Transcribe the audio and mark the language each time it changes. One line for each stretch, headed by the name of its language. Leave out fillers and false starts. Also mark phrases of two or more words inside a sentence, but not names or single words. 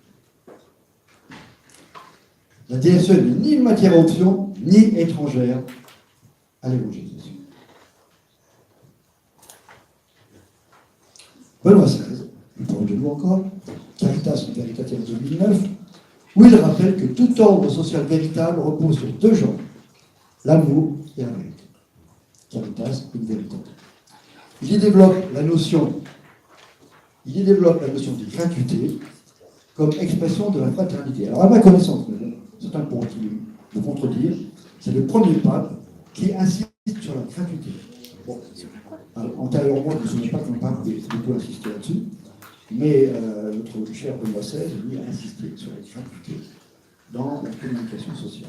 French: La DSE n'est ni une matière à option, ni étrangère à l'évangélisation. Benoît XVI, il parle de nous encore, Caritas in Veritatis en 2009, où il rappelle que tout ordre social véritable repose sur deux genres, l'amour et la vérité. Caritas in Veritatis. Il y développe la notion de gratuité comme expression de la fraternité. Alors, à ma connaissance, certains pourront me contredire, c'est le premier pape qui insiste sur la gratuité. Bon, antérieurement, je ne me souviens pas qu'un pape ait beaucoup insisté là-dessus, mais notre cher Benoît XVI, lui, a insisté sur la gratuité dans la communication sociale.